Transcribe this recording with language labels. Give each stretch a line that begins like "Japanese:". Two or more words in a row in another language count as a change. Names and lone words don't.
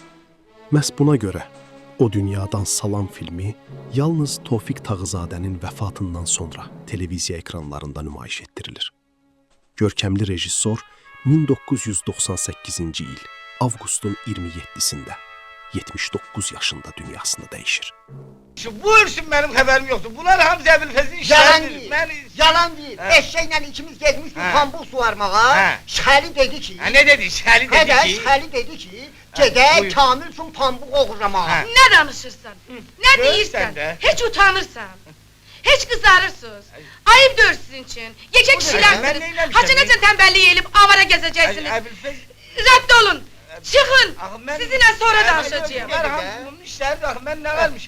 Azerbaijani: Məhz buna görə O Dünyadan Salam filmi yalnız Tofiq Tağızadənin vəfatından sonra televiziya ekranlarında nümayiş etdirilir. Görkəmli rejissor 1998-ci il avqustun 27-sində 79 yaşında dünyasını dəyişir.
Turkish: Bu ürsün benim haberim yoktu. Bunlar hamza Ebilfez'in Yalan işleridir. değil. Yalan değil. Eşeğinle ikimiz gezmiştik pambuk suvarmağa.
Azerbaijani: He. Şəli dedi ki...
Turkish: Ha, ne dedi? Şerli dedi
Azerbaijani: Hədə, ki... Şəli dedi ki... Gedək buyur. Kamil üçün pambuk oğurlamağa. Ha. Ne danışırsan? Ne Görürsən deyirsən? də.
Turkish: Hiç utanırsan. Hiç kızarırsınız. Ayıp dur sizin için. Gece Ben kişilersiniz. neylemişim? Haçınızın tembelliği elip avara gezeceksiniz. Ebilfez... Rahat olun. Çıkın. Ben-
Azerbaijani: Sizinle sonra danışacağım.
Turkish: Ben hamzımın işleri de ben ne vermişim?